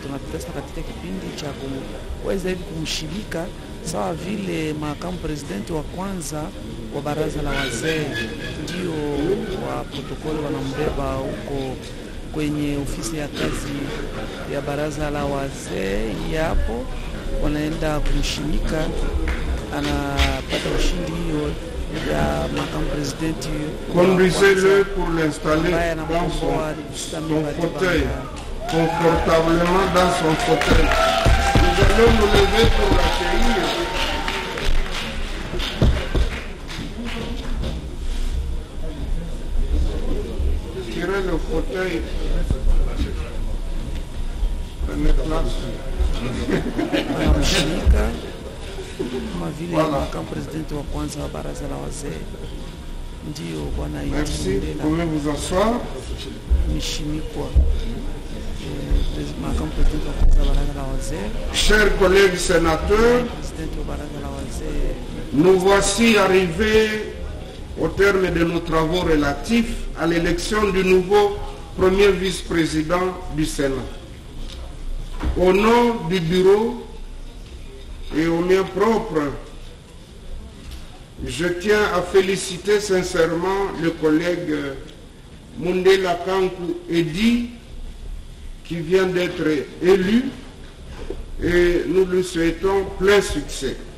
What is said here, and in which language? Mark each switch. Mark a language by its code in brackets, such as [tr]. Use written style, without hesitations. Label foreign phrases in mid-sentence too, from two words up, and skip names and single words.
[sw] Tunapita sasa katika kipindi cha kuweza hivi kumshirika sawa vile makamu presidenti wa kwanza wa baraza la wazee, ndio wa protokoli wanambeba huko kwenye ofisi ya kazi ya baraza la wazee. Yapo wanaenda kumshimika, anapata ushindi hiyo ya makamu presidenti. [fr] Conduisez-le pour l'installer dans son fauteuil, confortablement dans son fauteuil. Nous allons nous lever pour l'accueillir. Tirez le fauteuil. Prenez place. [sw] Kama vile makamu presidenti wa kwanza wa baraza la wazee ndio bwana Iti Mundela. [fr] Pouvez vous asseoir. [sw] Mishimikwa makamu presidenti wa kwanza wa baraza la wazee. [fr] Chers collègues sénateurs, [sw] Presidenti wa baraza la wazee, [fr] nous voici arrivés au terme de nos travaux relatifs à l'élection du nouveau premier vice-président du Sénat. Au nom du bureau et au mien propre, je tiens à féliciter sincèrement le collègue Mundela Kankou Edi qui vient d'être élu et nous lui souhaitons plein succès.